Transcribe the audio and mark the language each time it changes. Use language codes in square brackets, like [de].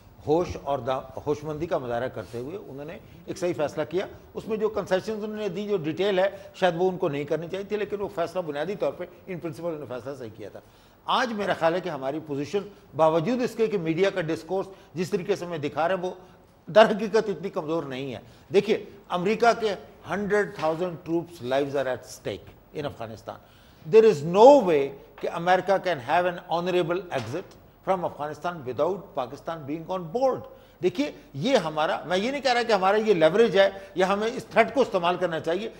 [ur] ہوش اور ہوشمندی کا مظاہرہ کرتے ہوئے انہوں نے ایک صحیح فیصلہ کیا. اس میں جو کنسیشنز انہوں نے دی, جو ڈیٹیل ہے, شاید وہ ان کو نہیں کرنی چاہیے تھی, لیکن وہ فیصلہ بنیادی طور پہ ان پرنسپل انہوں نے فیصلہ صحیح کیا تھا. آج میرا خیال ہے کہ ہماری پوزیشن باوجود اس کے کہ میڈیا کا ڈسکورس جس طریقے سے ہمیں دکھا رہے ہیں وہ در حقیقت اتنی کمزور نہیں ہے. دیکھیے, امریکہ کے [en] 100,000 troops lives are at stake in Afghanistan. There is no way [ur] کہ [en] America can have an honorable exit from Afghanistan without Pakistan being on board. [ur] دیکھیے, یہ ہمارا, میں یہ نہیں کہہ رہا کہ ہمارا یہ لیوریج ہے یا ہمیں اس تھریٹ کو استعمال کرنا چاہیے.